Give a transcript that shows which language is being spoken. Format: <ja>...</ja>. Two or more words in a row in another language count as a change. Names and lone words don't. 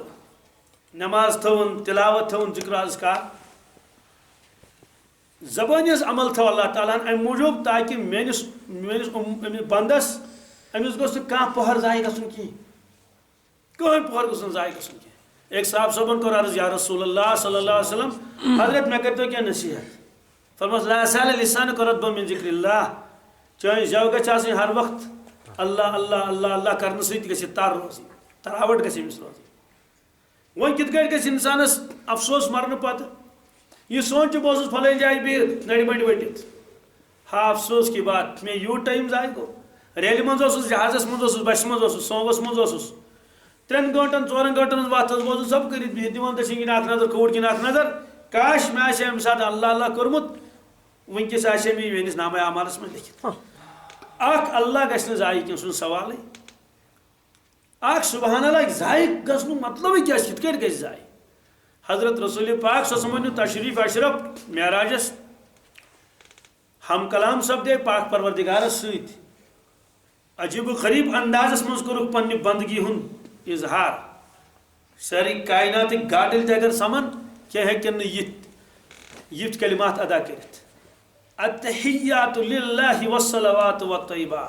<ks>نماز تھٲوٕن تلاوت تھٲوٕن ذکر اذکار زبٲنۍ ہٕنٛز عمل تھٲو اللہ تعالیٰ ہن امہِ موٗجوٗب تاکہِ میٲنِس بنٛدس أمِس گوٚژھ نہٕ کانٛہہ پٔہر ضایع گژھُن کِہینۍ. کٕہٕنۍ پٔہر گوٚژھ نہٕ ضایع گژھُن کینٛہہ. ایک صاحب صٲبن کوٚر عرض یا رسول اللہ</ks> <ar>صلی اللہ علیہ وسلم</ar> <ks>حضرت مےٚ کٔرۍتو کینٛہہ نصیحت.</ks> <ar>فرموس لا یزال لسانک رطبا من ذکر اللہ.</ar> <ks>چٲنۍ زٮ۪و گژھِ آسٕنۍ ہر وقت اللہ اللہ اللہ اللہ کرنہٕ سۭتۍ گژھِ تر روزٕنۍ تراوٹ گژھِ أمِس روزٕنۍ. وۄنۍ کِتھ کٲٹھۍ گژھِ انسانس افسوس مرنہٕ پتہٕ یہ سونچ بہٕ اوسُس فلٲنۍ جایہِ بِہِتھ نرِ بٔنٛڈِ ؤٹِتھ. ہا</ks> <ur>افسوس کی بات</ur> <ks>مےٚ یوٗت ٹایم ضایع گوٚو. ریلہِ منٛز اوسُس جہازس منٛز اوسُس بسہِ منٛز اوسُس سوموس منٛز اوسُس 3 گٲنٛٹن 4 گٲنٛٹن ہٕنٛز وتھ ٲس بوزُن سب کٔرِتھ بِہِتھ دِوان دٔچھِنۍ کِنۍ اکھ نظر کھووُر کِنۍ اکھ نظر. کاش مےٚ آسہِ امہِ ساتہٕ اللہ اللہ کوٚرمُت وٕنکیٚس آسہِ مےٚ میٲنِس نامے اعمالس منٛز لیکھِتھ. اکھ اللہ گژھِ نہٕ ضایع کینٛہہ سُہ چھُنہٕ سوالٕے. اکھ سبحان اللہ ضایع گژھنُک مطلبٕے کیٛاہ چھُ کِتھ کٲٹھۍ گژھِ ضایع. حضرت رسول پاک</ks> <ar>صلی اللہ علیہ وسلم</ar> <ks>تشریف اشرف معراجس ہم کلام سپدے پاک پروردگارس سۭتۍ. عجیب و غریب اندازس منٛز کوٚرُکھ پننہِ بندگی ہُنٛد اظہار. سٲری کائناتٕکۍ گاڈٕلۍ تہِ اگر سمن کینٛہہ ہیٚکن نہٕ یِتھ کلمات ادا کٔرِتھ.</ks> <ar>التحیات للہ والصلوات والطیبات.</ar>